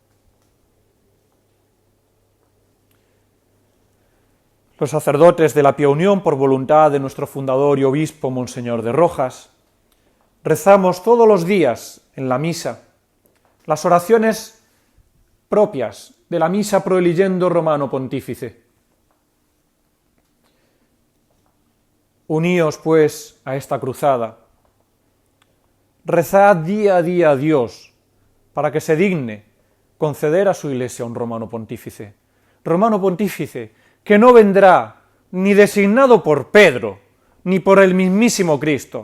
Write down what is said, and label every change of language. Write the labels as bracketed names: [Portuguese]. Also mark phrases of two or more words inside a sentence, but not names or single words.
[Spanish] Los sacerdotes de la Pía Unión, por voluntad de nuestro fundador y obispo, Monseñor de Rojas, rezamos todos los días en la misa las oraciones propias de la misa [Latin] pro eligendo [Spanish] Romano Pontífice. Uníos, pues, a esta cruzada. Rezad día a día a Dios para que se digne conceder a su Iglesia un Romano Pontífice. Romano Pontífice que no vendrá ni designado por Pedro, ni por el mismísimo Cristo.